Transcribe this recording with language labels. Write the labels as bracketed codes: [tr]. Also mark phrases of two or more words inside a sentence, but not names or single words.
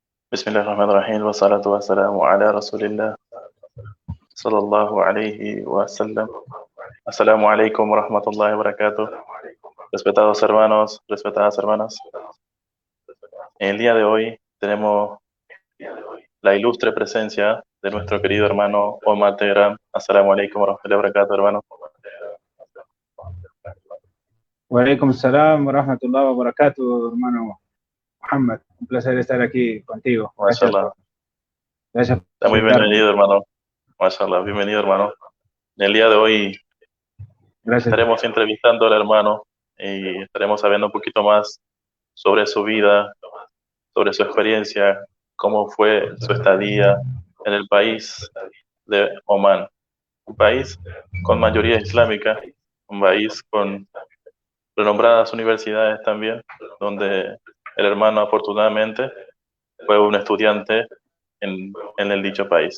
[ar] بسم الله الرحمن الرحيم والصلاة والسلام على رسول الله صلى الله عليه وسلم. السلام عليكم ورحمة الله وبركاته. [es] Respetados hermanos, respetadas hermanas, en el día de hoy tenemos la ilustre presencia de nuestro querido hermano Omar Teherán. [ar] السلام عليكم ورحمة الله وبركاته, hermano. وعليكم السلام ورحمة الله وبركاته, [es] hermano Muhammad. Un placer estar aquí contigo. [ar] Mashallah. [es] Gracias por Está muy invitarme. bienvenido, hermano. Mashallah, bienvenido, hermano. En el día de hoy Gracias. estaremos entrevistando al hermano y estaremos sabiendo un poquito más sobre su vida, sobre su experiencia, cómo fue su estadía en el país de Omán, un país con mayoría islámica, un país con renombradas universidades también, donde el hermano afortunadamente fue un estudiante en el dicho país.